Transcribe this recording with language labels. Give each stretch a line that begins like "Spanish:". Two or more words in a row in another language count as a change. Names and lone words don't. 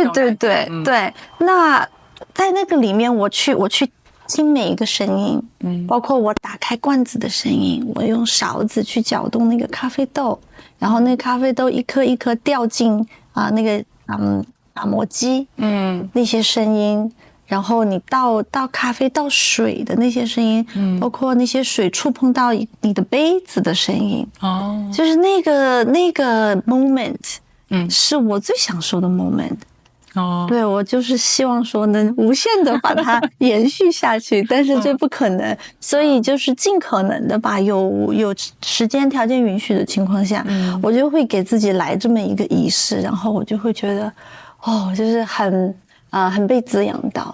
Chinese: 對，那在那個裡面我去聽每一個聲音，包括我打開罐子的聲音，我用勺子去攪動那個咖啡豆，然後那個咖啡豆一顆一顆掉進那個打磨機，那些聲音，然後你倒咖啡倒水的那些聲音，包括那些水觸碰到你的杯子的聲音，就是那個 moment，是我最享受的 moment。對，我就是希望說能無限的把它延續下去，但是這不可能，所以就是盡可能的吧，有時間条件允許的情況下，我就會給自己來這麼一個儀式，然後我就會覺得就是很被滋養到。